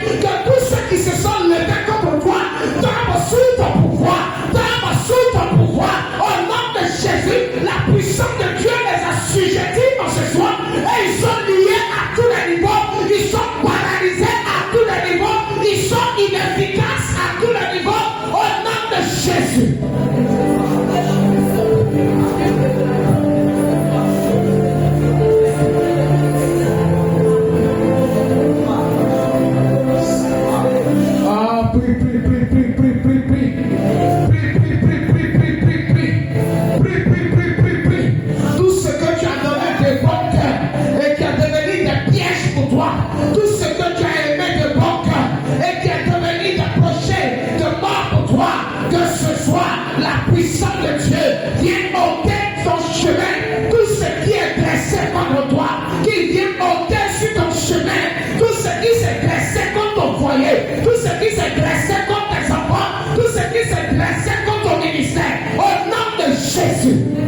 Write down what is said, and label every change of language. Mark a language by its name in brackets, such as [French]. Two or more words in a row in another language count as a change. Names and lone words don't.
[French] Que tous ceux qui se sont levés contre toi tombent sous ton pouvoir, tombent sous ton pouvoir. Au nom de Jésus, la puissance de Dieu les a sujettis en ce soir et ils sont liés à tous les niveaux, ils sont paralysés à tous les niveaux, ils sont inefficaces à tous les niveaux. Au nom de Jésus. Ah, prie, prie, prie, prie, prie, prie, prie. Prie, prie, prie, prie, prie, prie, prie. Prie, prie, prie, prie, prie. Tout ce que tu as donné de bon cœur et qui a devenu des pièges pour toi, tout ce que tu as aimé de bon cœur et qui est devenu des projets de mort pour toi, que ce soit la puissance de Dieu vienne ôter ton chemin, tout ce qui est dressé contre toi, qu'il vienne ôter sur ton chemin, tout ce qui s'est dressé contre ton foyer, tout ce qui s'est dressé contre tes enfants, tout ce qui s'est dressé contre ton ministère, au nom de Jésus.